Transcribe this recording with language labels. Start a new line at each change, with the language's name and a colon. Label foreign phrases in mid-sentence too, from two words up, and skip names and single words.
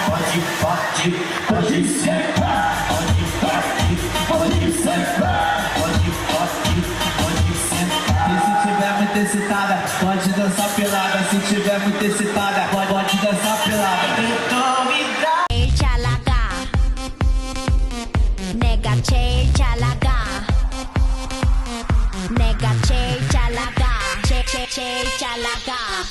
Portuguese: Pode partir, pode sentar. Pode sentar. Pode partir, pode sentar. E se tiver muito excitada, pode dançar pelada. Se tiver muito excitada, pode dançar pelada. Então me dá.
Korean: 제일 잘 나가 내가 제일 잘 나가 제일 잘 나가